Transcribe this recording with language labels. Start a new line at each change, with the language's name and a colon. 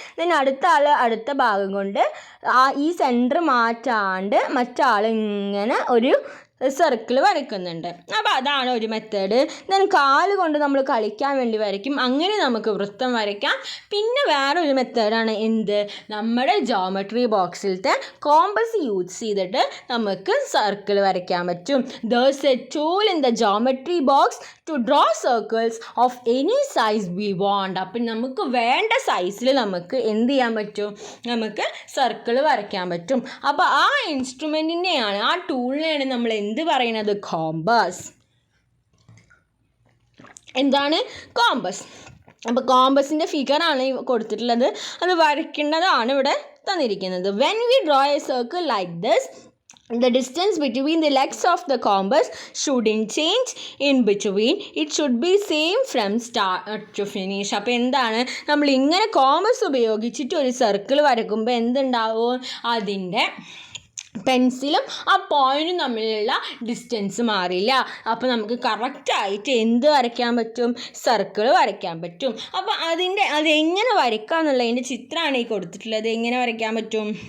Malayalam: Then അടുത്ത ആൾ അടുത്ത ഭാഗം കൊണ്ട് ഈ സെൻറ്റർ മാറ്റാണ്ട് മറ്റാൾ ഇങ്ങനെ ഒരു സർക്കിൾ വരയ്ക്കുന്നുണ്ട്. അപ്പോൾ അതാണ് ഒരു മെത്തേഡ്. ദെൻ കാല് കൊണ്ട് നമ്മൾ കളിക്കാൻ വേണ്ടി വരയ്ക്കും. അങ്ങനെ നമുക്ക് വൃത്തം വരയ്ക്കാം. പിന്നെ വേറൊരു മെത്തേഡാണ് എന്ത്? നമ്മുടെ ജോമെട്രി ബോക്സിലത്തെ കോമ്പസ് യൂസ് ചെയ്തിട്ട് നമുക്ക് സർക്കിൾ വരയ്ക്കാൻ പറ്റും.
English: There's a tool in the geometry box to draw circles of any size we want.
Malayalam: അപ്പം നമുക്ക് വേണ്ട സൈസിൽ നമുക്ക് എന്ത് ചെയ്യാൻ പറ്റും? നമുക്ക് സർക്കിൾ വരയ്ക്കാൻ പറ്റും. അപ്പോൾ ആ ഇൻസ്ട്രുമെൻറ്റിനെയാണ്, ആ ടൂളിനെയാണ് നമ്മൾ എന്ത് പറയുന്നത്? കോമ്പസ്. എന്താണ്? കോമ്പസ്. അപ്പോൾ കോമ്പസിൻ്റെ ഫിഗറാണ് കൊടുത്തിട്ടുള്ളത്. അത് വരയ്ക്കേണ്ടതാണ് ഇവിടെ തന്നിരിക്കുന്നത്.
English: When we draw a circle like this, the distance between the legs of the compass shouldn't change in between. It should be same from start to finish.
Malayalam: അപ്പോൾ എന്താണ്, നമ്മൾ ഇങ്ങനെ കോമ്പസ് ഉപയോഗിച്ചിട്ട് ഒരു സർക്കിൾ വരയ്ക്കുമ്പോൾ എന്തുണ്ടാവും, അതിൻ്റെ പെൻസിലും ആ പോയിൻറ്റും തമ്മിലുള്ള ഡിസ്റ്റൻസ് മാറില്ല. അപ്പോൾ നമുക്ക് കറക്റ്റായിട്ട് എന്ത് വരയ്ക്കാൻ പറ്റും, സർക്കിൾ വരയ്ക്കാൻ പറ്റും. അപ്പോൾ അതെങ്ങനെ വരയ്ക്കുക എന്നുള്ളതിൻ്റെ ചിത്രമാണ് ഈ കൊടുത്തിട്ടുള്ളത്. എങ്ങനെ വരയ്ക്കാൻ പറ്റും?